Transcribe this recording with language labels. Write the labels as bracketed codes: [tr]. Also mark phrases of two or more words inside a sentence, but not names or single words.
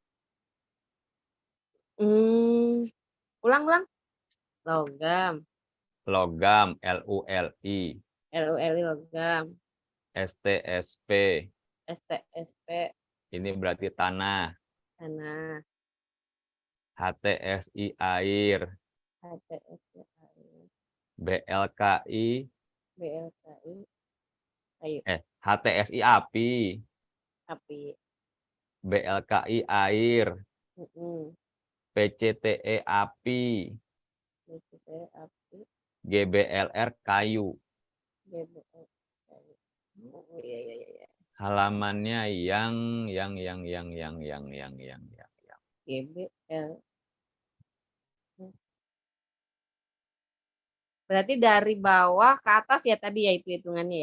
[id] Ulang. Logam. Logam, LULI. LULI logam. STSP. STSP. Ini berarti tanah. Tanah. HTSI air. HTSI air. BLKI. BLKI. Kayu. HTSI api. Api. BLKI air. PCTE api. PCTE api. GBLR kayu. GBLR kayu. Oh iya. Halamannya yang. GBL. Berarti dari bawah ke atas ya tadi ya itu hitungannya ya?